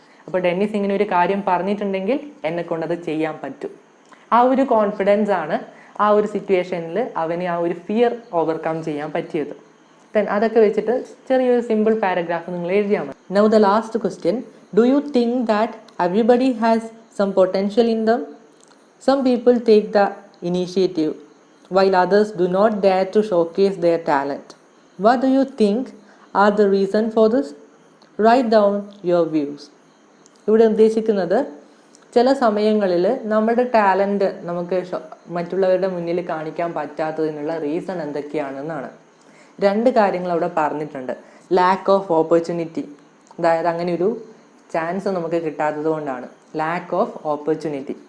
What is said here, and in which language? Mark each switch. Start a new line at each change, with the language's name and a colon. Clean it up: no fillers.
Malayalam: അപ്പോൾ ഡെന്നിസ് ഇങ്ങനെ ഒരു കാര്യം പറഞ്ഞിട്ടുണ്ടെങ്കിൽ എന്നെ കൊണ്ടത് ചെയ്യാൻ പറ്റും. ആ ഒരു കോൺഫിഡൻസ് ആണ് ആ ഒരു സിറ്റുവേഷനിൽ അവന് ആ ഒരു ഫിയർ ഓവർകം ചെയ്യാൻ പറ്റിയത്. ദെൻ അതൊക്കെ വെച്ചിട്ട് ചെറിയൊരു സിമ്പിൾ പാരഗ്രാഫ് നിങ്ങൾ എഴുതിയാൽ മതി.
English: Now the last question, do you think that everybody has some potential in them? Some people take the initiative while others do not dare to showcase their talent. What do you think are the reason for this? Write down your views.
Malayalam: ഇവിടെ ഉദ്ദേശിക്കുന്നത് ചില സമയങ്ങളിൽ നമ്മുടെ talent നമുക്ക് മറ്റുള്ളവരുടെ മുന്നിൽ കാണിക്കാൻ പറ്റാത്തതിനുള്ള reason എന്തൊക്കെയാണെന്നാണ്. രണ്ട് കാര്യങ്ങൾ അവിടെ പറഞ്ഞിട്ടുണ്ട്. ലാക്ക് ഓഫ് ഓപ്പർച്യൂണിറ്റി, അതായത് അങ്ങനെ ഒരു ചാൻസ് നമുക്ക് കിട്ടാത്തത് കൊണ്ടാണ് ലാക്ക് ഓഫ് ഓപ്പർച്യൂണിറ്റി.